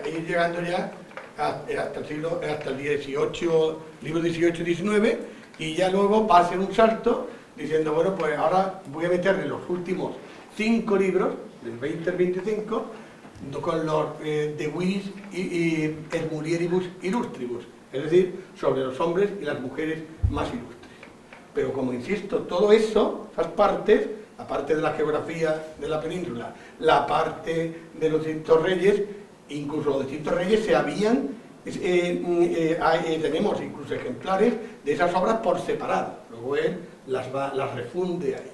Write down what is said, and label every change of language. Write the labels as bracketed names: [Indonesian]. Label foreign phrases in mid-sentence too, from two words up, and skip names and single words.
[Spanish] ir llegando ya hasta el 18, libro 18 y 19, y ya luego va a hacer un salto diciendo, bueno, pues ahora voy a meterle los últimos 5 libros, del 20 al 25, con los de Viris y et mulieribus illustribus, es decir, sobre los hombres y las mujeres más ilustres. Pero como insisto, todo eso, esas partes, la parte de la geografía de la península, la parte de los distintos reyes, incluso los distintos reyes se habían, tenemos incluso ejemplares de esas obras por separado, luego él las refunde ahí.